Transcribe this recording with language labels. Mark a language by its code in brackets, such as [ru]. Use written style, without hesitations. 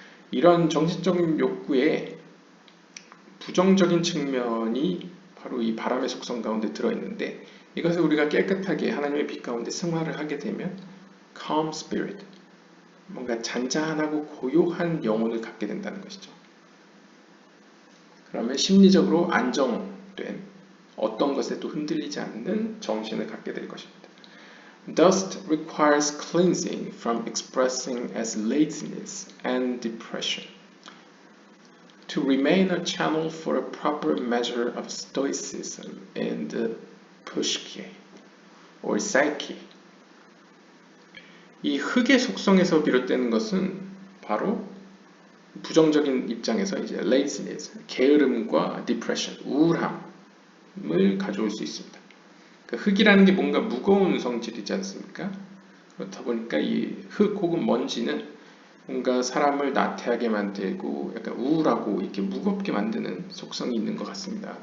[ko] 이런 정신적인 욕구에 부정적인 측면이 바로 이 바람의 속성 가운데 들어있는데 이것을 우리가 깨끗하게 하나님의 빛 가운데 승화를 하게 되면 [en] calm spirit, [ko] 뭔가 잔잔하고 고요한 영혼을 갖게 된다는 것이죠. 그러면 심리적으로 안정된 어떤 것에도 흔들리지 않는 정신을 갖게 될 것입니다. [en] Dust requires cleansing from expressing as laziness and depression, to remain a channel for a proper measure of stoicism in the psyche or psyche. [ko] 이 흙의 속성에서 비롯되는 것은 바로 부정적인 입장에서 이제 laziness, 게으름과 depression, 우울함을 가져올 수 있습니다. 그러니까 흙이라는 게 뭔가 무거운 성질이지 않습니까? 그렇다 보니까 이 흙 혹은 먼지는 뭔가 사람을 나태하게 만들고 약간 우울하고 이렇게 무겁게 만드는 속성이 있는 것 같습니다.